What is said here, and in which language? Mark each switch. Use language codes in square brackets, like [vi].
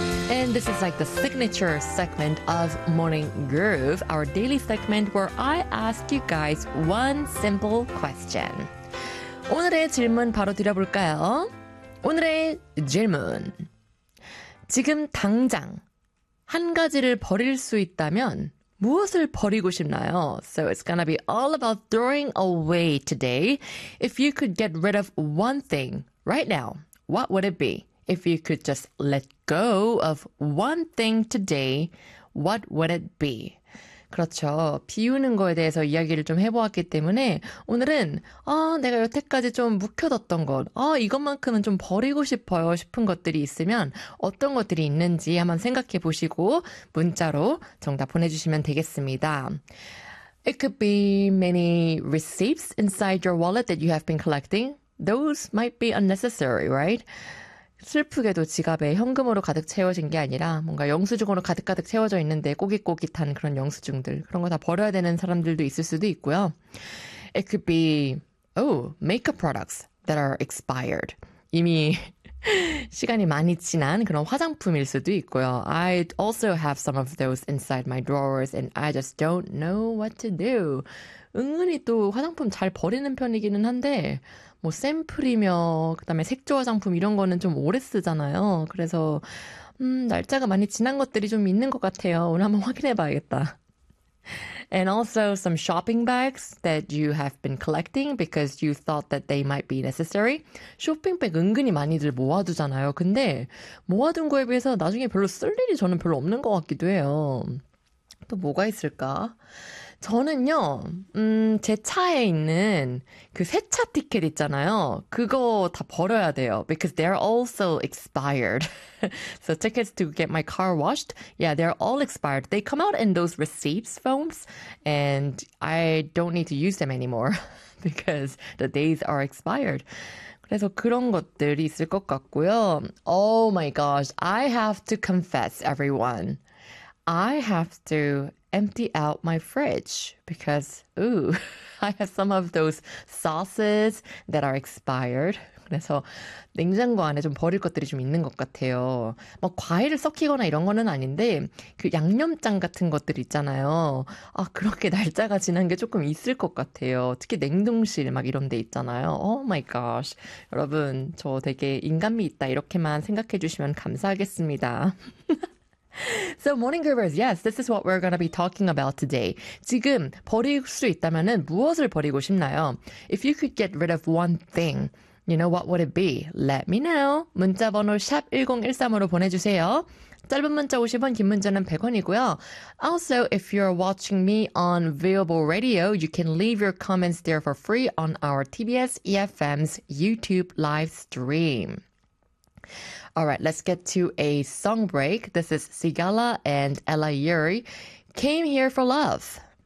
[en] And this is like the signature segment of Morning Groove, our daily segment where I ask you guys one simple question. [ko] 오늘의 질문 바로 드려볼까요? 오늘의 질문. 지금 당장 한 가지를 버릴 수 있다면 무엇을 버리고 싶나요? [en] So it's gonna be all about throwing away today. If you could get rid of one thing right now, what would it be? If you could just let go of one thing today, what would it be? [ko] 그렇죠. 비우는 거에 대해서 이야기를 좀 해보았기 때문에 오늘은 내가 여태까지 좀 묵혀뒀던 것, 이것만큼은 좀 버리고 싶어요 싶은 것들이 있으면 어떤 것들이 있는지 한번 생각해 보시고 문자로 정답 보내주시면 되겠습니다. [en] It could be many receipts inside your wallet that you have been collecting. Those might be unnecessary, right? [ko] 슬프게도 지갑에 현금으로 가득 채워진 게 아니라 뭔가 영수증으로 가득가득 채워져 있는데 꼬깃꼬깃한 그런 영수증들 그런 거 다 버려야 되는 사람들도 있을 수도 있고요. [en] It could be, makeup products that are expired. [ko] 이미 시간이 많이 지난 그런 화장품일 수도 있고요. [en] I also have some of those inside my drawers and I just don't know what to do. [ko] 은근히 또 화장품 잘 버리는 편이기는 한데 뭐 샘플이며 그다음에 색조 화장품 이런 거는 좀 오래 쓰잖아요. 그래서 날짜가 많이 지난 것들이 좀 있는 것 같아요. 오늘 한번 확인해 봐야겠다. [en] And also some shopping bags that you have been collecting because you thought that they might be necessary. [ko] 쇼핑백 은근히 많이들 모아두잖아요. 근데 모아둔 거에 비해서 나중에 별로 쓸 일이 저는 별로 없는 것 같기도 해요. 또 뭐가 있을까? 저는요, 제 차에 있는 그 세차 티켓 있잖아요. 그거 다 버려야 돼요. [en] Because they're also expired. So tickets to get my car washed, yeah, they're all expired. They come out in those receipts forms, and I don't need to use them anymore because the days are expired. [ko] 그래서 그런 것들이 있을 것 같고요. [en] Oh my gosh, I have to confess, everyone. I have to empty out my fridge because, I have some of those sauces that are expired. [ko] 그래서 냉장고 안에 좀 버릴 것들이 좀 있는 것 같아요. 뭐 과일을 썩히거나 이런 거는 아닌데 그 양념장 같은 것들 있잖아요. 아 그렇게 날짜가 지난 게 조금 있을 것 같아요. 특히 냉동실 막 이런 데 있잖아요. [en] Oh my gosh. [ko] 여러분 저 되게 인간미 있다 이렇게만 생각해 주시면 감사하겠습니다. [en] So Morning Groovers, yes, this is what we're going to be talking about today. [ko] 지금 버릴 수 있다면은 무엇을 버리고 싶나요? [en] If you could get rid of one thing, you know, what would it be? Let me know. [ko] 문자 번호 샵 1013으로 보내주세요. 짧은 문자 50원, 긴 문자는 100원이고요. [en] Also, if you're watching me on Viewable Radio, you can leave your comments there for free on our TBS EFM's YouTube live stream. All right, let's get to a song break. This is Sigala and Ella Yuri. Came Here for Love.